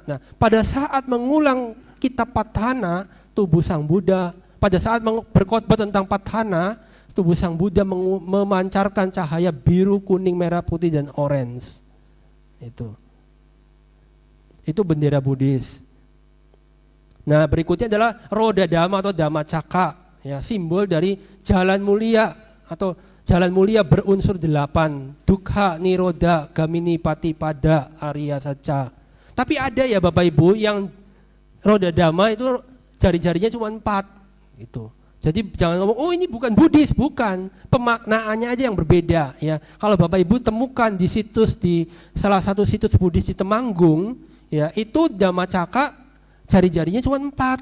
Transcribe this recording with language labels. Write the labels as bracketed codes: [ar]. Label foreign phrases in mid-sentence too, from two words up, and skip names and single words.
[id] Nah, pada saat mengulang kitab Patthana, tubuh Sang Buddha, pada saat berkhotbah tentang Patthana, tubuh Sang Buddha memancarkan cahaya biru, kuning, merah, putih, dan orange. Itu bendera Buddhis. Nah, berikutnya adalah roda dhamma atau dhammacakka, ya, simbol dari jalan mulia atau jalan mulia berunsur 8, [pi] dukkha, nirodha, gamini, patipada, arya saca. [id] Tapi ada ya Bapak Ibu yang roda dhamma itu jari-jarinya cuma 4 gitu. Jadi jangan ngomong, oh ini bukan Buddhis, bukan. Pemaknaannya aja yang berbeda, ya. Kalau Bapak Ibu temukan di salah satu situs Buddhis di Temanggung, ya, itu dhammacakka jari-jarinya cuma 4.